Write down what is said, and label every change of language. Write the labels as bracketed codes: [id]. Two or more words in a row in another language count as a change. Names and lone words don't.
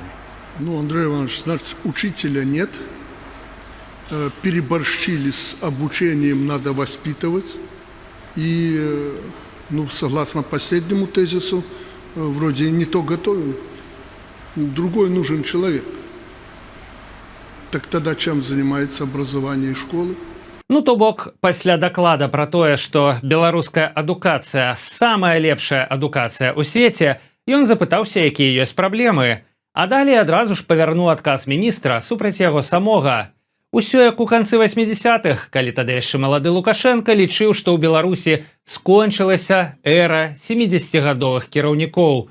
[ru] Ну, Андрей Иванович, значит, учителя нет, переборщили с обучением, надо воспитывать. И, ну, согласно последнему тезису, вроде не то готовим, другой нужен человек. Так тогда чем занимается образование школы? [be] Ну, то бок, пасля даклада пра тое, што беларуская адукацыя самая лепшая адукацыя ў свеце, ён запытаўся, якія ёсць праблемы. А далей адразу ж павярнуў адказ міністра супраць яго самога. Усё як у канцы 80-х, калі тады яшчэ малады Лукашенко лічыў, што ў Беларусі скончылася эра 70-гадовых кіраўнікоў.